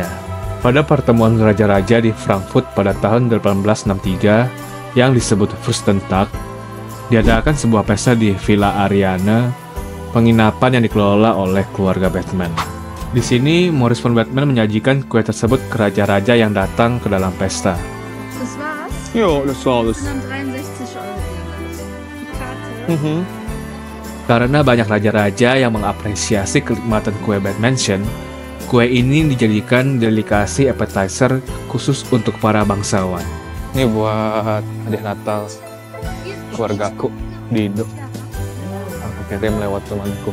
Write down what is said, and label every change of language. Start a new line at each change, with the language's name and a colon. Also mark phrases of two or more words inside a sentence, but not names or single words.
Indonesian: Pada pertemuan raja-raja di Frankfurt pada tahun 1863 yang disebut Fürstentag, diadakan sebuah pesta di Villa Ariana, penginapan yang dikelola oleh keluarga Batman. Di sini, Maurice von Batman menyajikan kue tersebut ke raja-raja yang datang ke dalam pesta.
German: Das war's. Yo, das war's. Und dann 63 Euro. Die Karte.
Indonesian: Karena banyak raja-raja yang mengapresiasi kenikmatan kue Bad Mansion, kue ini dijadikan delikasi appetizer khusus untuk para bangsawan. Ini buat hadiah Natal keluargaku di Indo. Aku kirim lewat temanku.